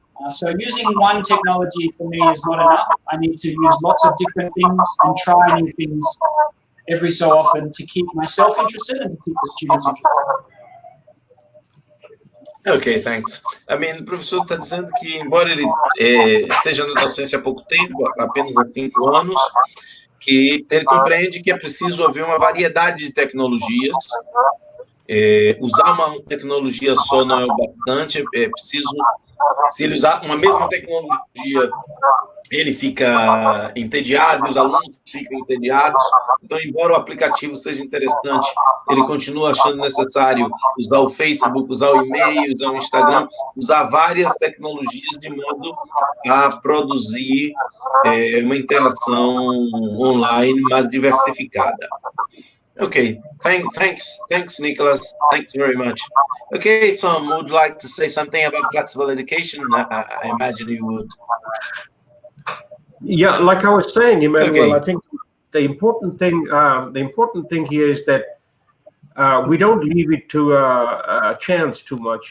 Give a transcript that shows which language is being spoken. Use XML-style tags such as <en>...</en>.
<en>So using one technology for me is not enough. I need to use lots of different things and try new things every so often to keep myself interested and to keep the students interested. Ok, thanks. I mean,</en> <pt>o professor está dizendo que, embora ele esteja na docência há pouco tempo, apenas há 5 anos, que ele compreende que é preciso haver uma variedade de tecnologias. Usar uma tecnologia só não é o bastante, é preciso, se ele usar uma mesma tecnologia, ele fica entediado, e os alunos ficam entediados. Então, embora o aplicativo seja interessante, ele continua achando necessário usar o Facebook, usar o e-mail, usar o Instagram, usar várias tecnologias de modo a produzir uma interação online mais diversificada.</pt> <en>Okay, thanks, Nicholas. Thanks very much. Okay, Sam, would like to say something about flexible education? I imagine you would. Yeah, like I was saying, Emmanuel, Okay. I think the important thing here is that we don't leave it to a chance too much.</en>